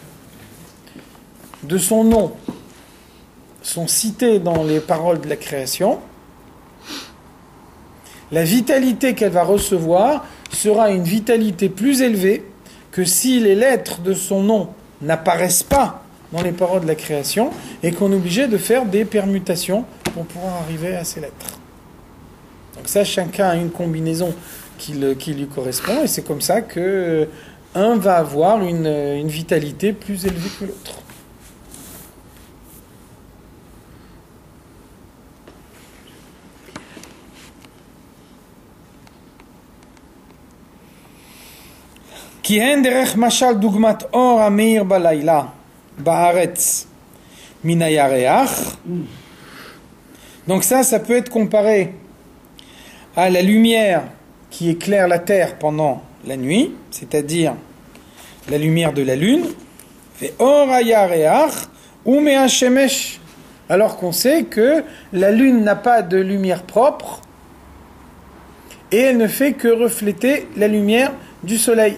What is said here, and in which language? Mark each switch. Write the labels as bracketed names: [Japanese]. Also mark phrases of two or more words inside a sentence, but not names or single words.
[French] de son nom sont citées dans les paroles de la création, la vitalité qu'elle va recevoir sera une vitalité plus élevée que si les lettres de son nom n'apparaissent pas dans les paroles de la création et qu'on est obligé de faire des permutations pour pouvoir arriver à ces lettres. Donc ça, chacun a une combinaison qui lui correspond et c'est comme ça que un va avoir une vitalité plus élevée que l'autre. [Hebrew] כי הן דרך משל דוגמת אור המאיר בלילה בארץ מן הירח. [French] Donc ça peut être comparé à la lumière qui éclaire la terre pendant la nuit, c'est-à-dire la lumière de la lune. [Hebrew] ואור הירח ממאור השמש. [French] Alors qu'on sait que la lune n'a pas de lumière propre et elle ne fait que refléter la lumière du soleil.